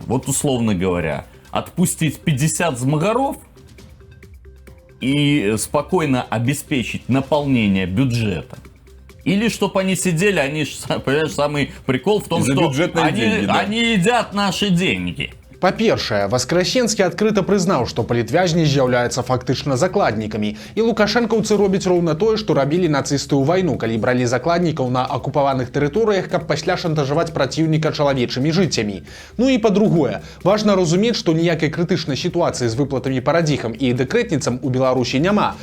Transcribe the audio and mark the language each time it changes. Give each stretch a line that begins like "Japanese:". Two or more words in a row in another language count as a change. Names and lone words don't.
Russian: Вот условно говоря, отпустить 50 змагаров и спокойно обеспечить наполнение бюджета? Или чтобы они сидели, понимаешь, самый прикол в том, что они едят наши деньги.
Belarusian: Па-першае, Васкрасенскі адкрыта прызнаў, што палітвязні з'яўляюцца фактычна закладнікамі, і лукашэнкаўцы робяць роўна тое, што рабілі нацысты ў вайну, калі бралі закладнікаў на акупаваных тэрыторыях, каб пасля шантажаваць праціўніка чалавечымі жыццямі. Ну і па-другое, важна разумець, што ніякай крытычнай сітуацыі з выплатамі парадзіхам і дэкрэтніцам у Беларусі няма.